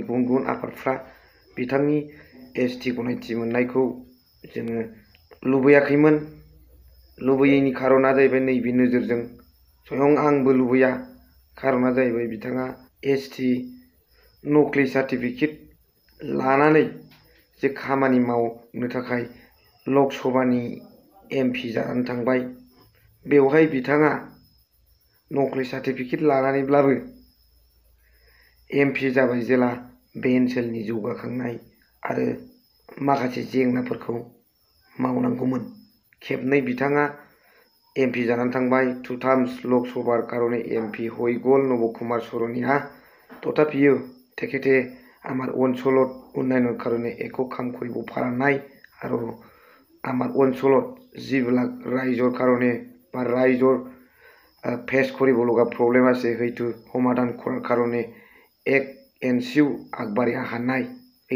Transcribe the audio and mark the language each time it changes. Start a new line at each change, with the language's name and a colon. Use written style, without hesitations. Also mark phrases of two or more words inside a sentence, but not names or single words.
Bodo: गुबुन गुबुन आफादफ्रा बिथांनि एसटि गनायथि मोननायखौ जोङो लुबैयाखैमोन लुबैयैनि खारना जाहैबाय नैबे नोजोरजों स्वयं आंबो लुबैया खारना जाहैबाय बिथाङा एसटि नक्लि सार्टिफिकेट लानानै जे खामानि मावनो थाखाय लक सभानि एमपि जानानै थांबाय बेवहाय बिथाङा नक्लि सार्टिफिकेट लानानैब्लाबो एमपि जाबाय जेला बे ओनसोलनि जौगाखांनाय आरो माखासे जेंनाफोरखौ मावनांगौमोन खेबनै बिथाङा एमपि जानानै थांबाय 2 टाइम्स
Assamese: লোক সভাৰ কাৰণে এমপি হৈ গ'ল নব'চৰনিয়া তথাপিও তেখেতে আমাৰ অঞ্চলত উন্নয়নৰ কাৰণে একো কাম কৰিব পৰা নাই আৰু আমাৰ অঞ্চলত যিবিলাক ৰাইজৰ কাৰণে বা ৰাইজৰ ফেচ কৰিব লগা প্ৰব্লেম আছে সেইটো সমাধান কৰাৰ কাৰণে এক এনচিও আগবাঢ়ি অহা নাই এই